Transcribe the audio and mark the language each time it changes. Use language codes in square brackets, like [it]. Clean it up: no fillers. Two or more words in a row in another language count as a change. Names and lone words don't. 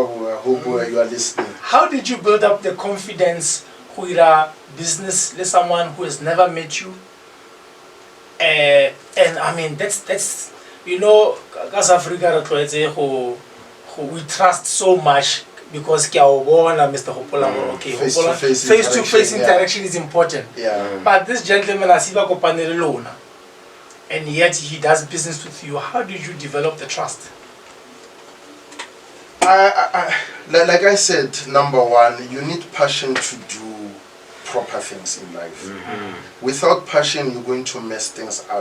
[en] How did you build up the confidence with a business, with someone who has never met you? And I mean, that's you know, as Africa, we trust so much because [st] ke a o bona [en] Mr. Hopola okay face-to-face interaction is important. But this gentleman as if [st] a kopane le lona, [en] and yet he does business with you. How did you develop the trust? Like I said, number one, you need passion to do proper things in life. Without passion, you're going to mess things up.